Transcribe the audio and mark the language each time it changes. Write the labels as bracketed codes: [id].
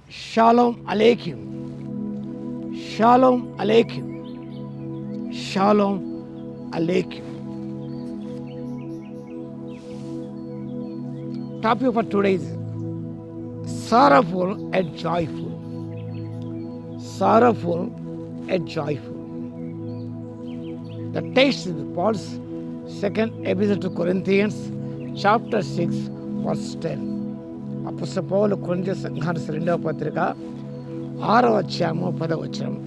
[he] షాలోమ్ అలేఖ్యం, షాలోమ్ అలేఖ్యం, షాలోమ్ అలేఖ్యం. [en] Topic for today is sorrowful and joyful. Sorrowful and joyful. The text is Paul's second epistle to Corinthians, chapter 6, verse 10. [te] అపొస్తలుడైన పౌలు కొరింథీ సంఘానికి రెండవ పత్రిక 6వ అధ్యాయము 10వ వచనం.